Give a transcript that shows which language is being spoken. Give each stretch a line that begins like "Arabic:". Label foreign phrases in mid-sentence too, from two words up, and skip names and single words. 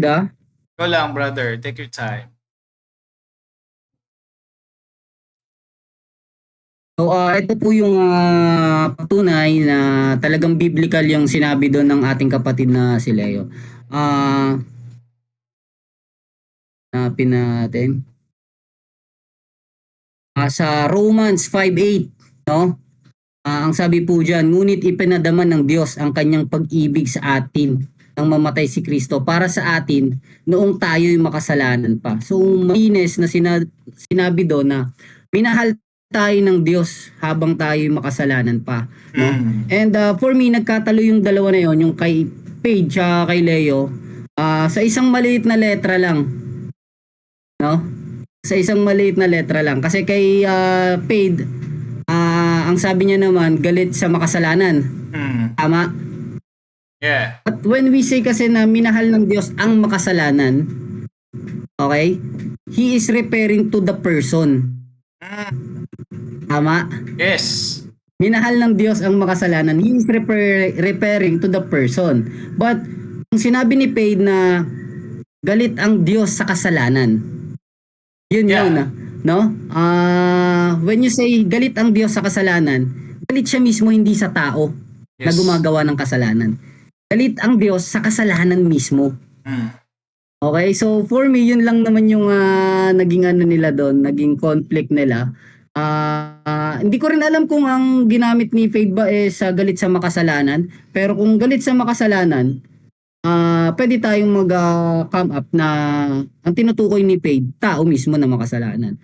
Filipino: Go lang,
English: brother. Take your time.
Filipino: So ito po yung patunay na talagang biblical yung sinabi doon ng ating kapatid na si Leo. Hanapin natin. Sa Romans 5:8, no? Ang sabi po diyan, ngunit ipinadaman ng Diyos ang kanyang pag-ibig sa atin nang mamatay si Kristo para sa atin noong tayo'y makasalanan pa. So malinis na sinabi doon na minahal tayo ng Diyos habang tayo'y makasalanan pa, no?
English: And for me
Filipino: nagkatalo yung dalawa na yon, yung kay Paige kay Leo, sa isang maliit na letra lang, no? Sa isang maliit na letra lang kasi kay Paige ang sabi niya naman galit sa makasalanan. Tama?
English: Yeah. But when we say
Filipino: kasi na minahal ng Diyos ang makasalanan,
English: okay? He is referring to the person.
Filipino: Tama?
English: Yes.
Filipino: Minahal ng Diyos ang makasalanan.
English: He is referring to the person.
Filipino: But kung sinabi ni Paid na galit ang Diyos sa kasalanan, yun
English: Yeah.
Filipino: yun no?
English: When you say
Filipino: galit ang Diyos sa kasalanan, galit siya mismo hindi sa tao na
English: Yes.
Filipino: gumagawa ng kasalanan. Galit ang Diyos sa kasalanan mismo.
English: Okay, so for me,
Filipino: yun lang naman yung naging ano nila doon, naging conflict nila. Hindi ko rin alam kung ang ginamit ni Fade ba is galit sa makasalanan. Pero kung galit sa makasalanan, pwede tayong mag-come up na ang tinutukoy ni Fade, tao mismo na makasalanan.